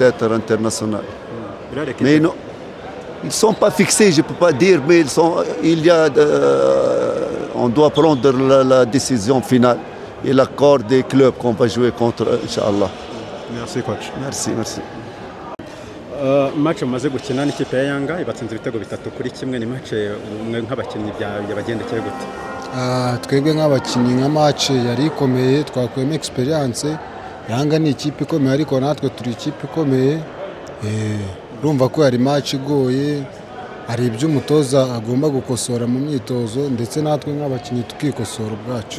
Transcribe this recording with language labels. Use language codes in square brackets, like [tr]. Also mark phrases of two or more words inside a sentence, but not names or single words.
[fr] Mais non. Ils ne sont pas fixés, je ne peux pas dire, mais on doit prendre la décision finale et l'accord des clubs qu'on va jouer contre, Inch'Allah. Merci, coach. Merci. [rw] Match mumaze gukina n'ikipe ya Yanga ibatsinze ibitego 3-1 ni match nk'abakinnyi yabagendekeye gute? Twebwe nk'abakinnyi nka match yari ikomeye, twakuyemo experience. Yanga ni ikipe ikomeye ariko natwe turi ikipe ikomeye. Urumva ko yari match igoye, hari ibyo umutoza agomba gukosora mu myitozo ndetse natwe nk'abakinnyi tukikosora ubwacu.